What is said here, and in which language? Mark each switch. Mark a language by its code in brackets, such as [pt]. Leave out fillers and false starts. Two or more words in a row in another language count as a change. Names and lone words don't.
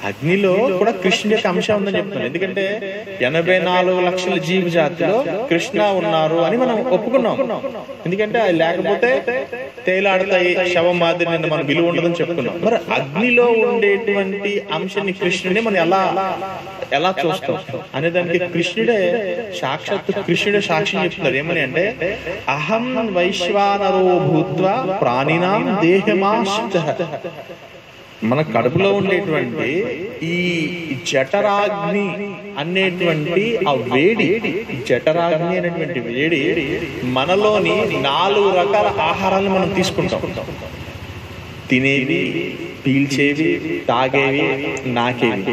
[te] అగ్నిలో కూడా కృష్ణుడి యొక్క అంశం ఉందని చెప్తున్నాను. ఎందుకంటే 84 లక్షల జీవజాతిలో కృష్ణ ఉన్నారు అని మనం ఒప్పుకున్నాం. ఎందుకంటే అది లేకపోతే తేలాడతాయి, శవం మాదిరి మనం విలువ ఉండదని చెప్పుకున్నాం. మరి అగ్నిలో ఉండేటువంటి అంశాన్ని కృష్ణుడిని మనం ఎలా చూస్తాం అనే దానికి కృష్ణుడే సాక్ష్యం చెప్తున్నారు. ఏమని అంటే, [sa] అహం వైశ్వానరో భూత్వా ప్రాణినాం దేహమాశ్రితః. [te] మన కడుపులో ఉండేటువంటి ఈ జఠరాగ్ని అనేటువంటి ఆ వేడి, జఠరాగ్ని అనేటువంటి వేడి మనలోని 4 రకాల ఆహారాలను మనం తీసుకుంటాం. తినేవి, పీల్చేవి, తాగేవి, నాకేవి.